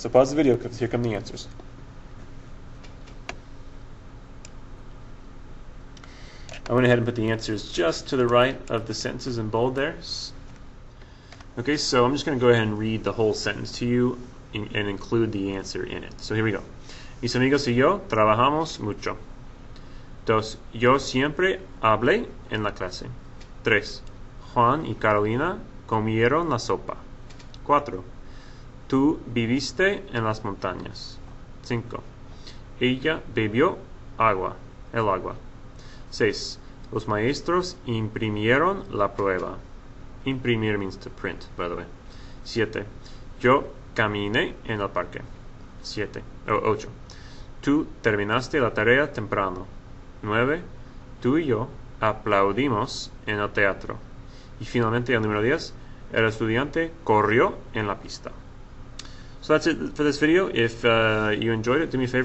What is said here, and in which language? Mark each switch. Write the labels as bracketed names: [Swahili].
[English] So pause the video because here come the answers. I went ahead and put the answers just to the right of the sentences in bold there. Okay, so I'm just going to go ahead and read the whole sentence to you and include the answer in it. So here we go. [Spanish] Mis amigos y yo trabajamos mucho. 2. Yo siempre hablé en la clase. 3. Juan y Carolina comieron la sopa. 4. Tú viviste en las montañas. 5. Ella bebió el agua. 6. Los maestros imprimieron la prueba. [English] Imprimir means to print, by the way. [Spanish] 7. Yo caminé en el parque. 8. Tú terminaste la tarea temprano. 9. Tú y yo aplaudimos en el teatro. Y finalmente, el número 10. El estudiante corrió en la pista. [English] So that's it for this video. If you enjoyed it, do me a favor, leave me a like or a comment if you have any questions or anything to say.